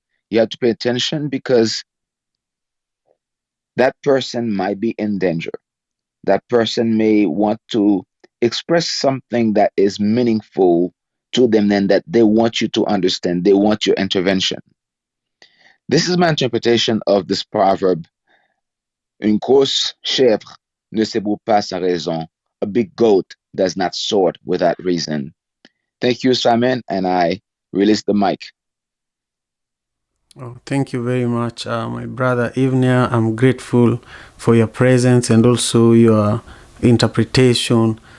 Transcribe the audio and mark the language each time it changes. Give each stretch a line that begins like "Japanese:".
English: You have to pay attention because that person might be in danger. That person may want to express something that is meaningful to them and that they want you to understand. They want your intervention. This is my interpretation of this proverb.
French: Une grosse chèvre ne s'ébroue pas sans raison.
English: A big goat does not snort without reason. Thank you, Simon, and I release the mic. Oh, thank you very much, my brother Ivnia. I'm grateful for your presence and also your interpretation.